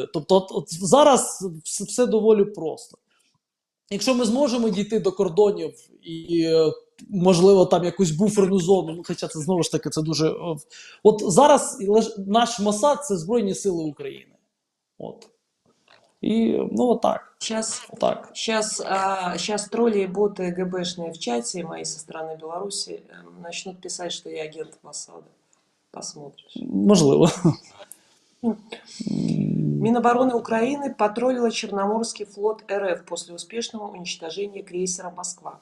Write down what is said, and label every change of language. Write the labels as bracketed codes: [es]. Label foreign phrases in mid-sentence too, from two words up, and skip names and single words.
[uk] Тобто зараз все доволі просто. Якщо ми зможемо дійти до кордонів і, можливо, там якусь буферну зону, ну, хоча це, знову ж таки, це дуже... От зараз наш Моссад – це Збройні Сили України. От. І, ну, отак. [ru] Сейчас тролли и боты ГБшные в чате мои со стороны Беларуси начнут писать, что я агент Моссада. Посмотришь. [uk] Можливо. [ru] Минобороны Украины патрулила Черноморский флот РФ после успешного уничтожения крейсера «Москва».